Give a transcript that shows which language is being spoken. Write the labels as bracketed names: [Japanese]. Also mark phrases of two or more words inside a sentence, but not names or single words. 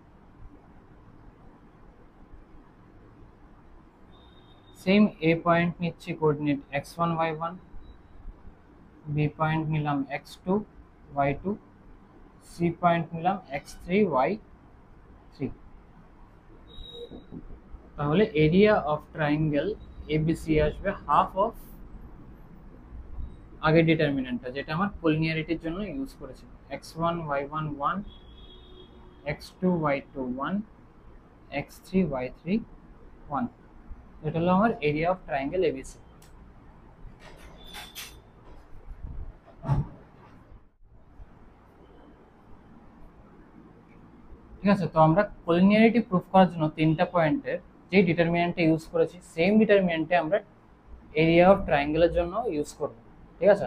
[English] same A point [Bangla] নিচ্ছি কোঅর্ডিনেট x1 y1, বি পয়েন্ট নিলাম x2 y2, সি পয়েন্ট নিলাম x3 y3। তাহলে [English] area of triangle ABC [Bangla] আসবে [English] half of [Bangla] আগের ডিটারমিনেন্টটা যেটা আমার কোলিনিয়ারিটির জন্য ইউজ করেছি, x1 y1 1 x2 y2 1 x3 y3 1। এটা হলো আমার [English] area of triangle ABC. [Bangla] ঠিক আছে, তো আমরা কোলিনিয়ারিটি প্রুফ করার জন্য তিনটা পয়েন্টের যে ডিটারমিনেন্টটা ইউজ করেছি [English] same determinantে [Bangla] আমরা [English] area of triangleের [Bangla] জন্য ইউজ করব, ঠিক আছে।